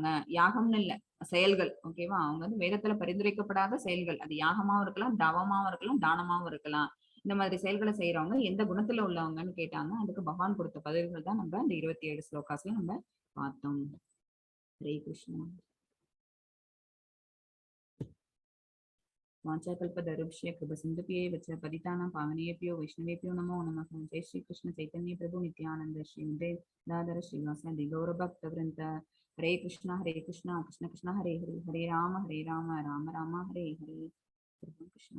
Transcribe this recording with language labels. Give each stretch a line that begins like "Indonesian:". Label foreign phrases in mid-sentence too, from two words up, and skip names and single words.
Tamil: யாகம்னு இல்ல, செயல்கள். ஓகேவா? அவங்க வந்து வேதத்துல பரிந்துரைக்கப்படாத செயல்கள். அது யாகமாவும் இருக்கலாம், தவமாவும் இருக்கலாம், தானமாவும் இருக்கலாம். இந்த மாதிரி செயல்களை செய்யறவங்க எந்த குணத்துல உள்ளவங்கன்னு கேட்டாங்க. அதுக்கு பகவான் கொடுத்த பதில்கள் தான் நம்ம இந்த 27 ஸ்லோகாஸ்ல நம்ம பார்த்தோம்.
Sanskrit: हरे कृष्ण. वाञ्छाकल्पतरुभ्य कृपसिन्धुभ्येव च पतितानां पावनेभ्यो वैष्णवेभ्यो नमो नमः। जय श्री कृष्ण चैतन्य प्रभु नित्यानंद श्री उदय दादर श्रीवासादि गौरभक्तवृन्द। हरे कृष्णा कृष्ण कृष्ण हरे हरे, हरे राम राम राम हरे हरे। कृष्ण